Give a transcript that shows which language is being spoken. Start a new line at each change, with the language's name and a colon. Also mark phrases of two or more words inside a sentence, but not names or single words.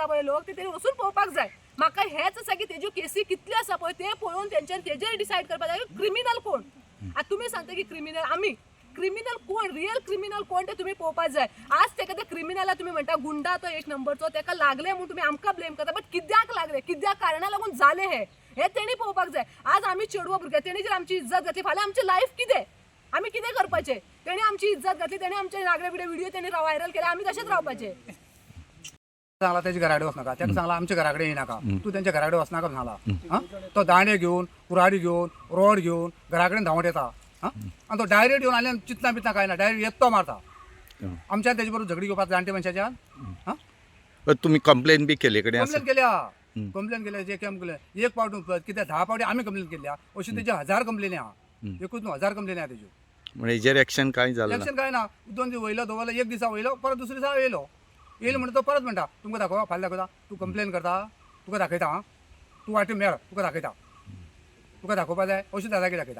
Konkani: पळय लोक ते वचून पळोवपाक जाय म्हाका हेच आसा की तेज्यो केसी कितल्यो आसा पळय ते पळोवन तेजेर डिसायड करपाक जाय क्रिमिनल कोण आता तुम्ही सांगता की क्रिमिनल आमी क्रिमिनल कोण
English: real criminal
Konkani: कोण ते तुम्ही पळोवपाक जाय आज तेका ते क्रिमिनला तुम्ही म्हणटा गुंडा तो एक नंबरचो तेका लागले म्हणून तुम्ही आमकां ब्लेम करता बट कित्याक लागले कित्याक कारणां लागून जाले हे तेणी पळोवपाक जाय आज आमी चेडवो भुरगे तेणी जर आमची इज्जत घातली फाल्यां आमची लायफ कितें आमी कितें करपाचें तेणी आमची इज्जत घातली तेणी आमचे नागडे बिडे व्हिडिओ तेणी व्हायरल केले आमी तशेंच रावपाचे सांगला त्याच्या घराकडे वचनाका त्याका सांगला आमच्या घराकडे येनाका तू त्यांच्या घराकडे वचनाका सांगला तो दांडे घेऊन कुराडी घेऊन रोड घेऊन घराकडे धांवत येता आणि तो डायरेक्ट येऊन आले चिंतना बितना काय ना डायरेक्ट येतो मारता आमच्या त्याच्या बरोबर झगडी घेवपाक जाणटे मनशाच्या तुम्ही कंप्लेन बी केले कडेन आसा कंप्लेन केल्या जे केम केले एक पावटी कित्याक 10 पावटी आमी कंप्लेन केल्या अशी तेजे 1000 कंप्लेनी आहा एकूच न्हू 1000 कंप्लेनी आहा तेज्यो म्हणजे हेजेर एक्शन काय जालें ना एक्शन काय ना 2 दीस वयलो दवरलो एक दिसा वयलो परत दुसरे दिसा येयलो म्हणटा तो परत म्हणटा तुमकां दाखोवा फाल्यां दाखयता तू कंप्लेन करता तुका दाखयता तू वाटेर मेळ तुका दाखयता तुका दाखोवपा जाय अशी दादागी दाखयता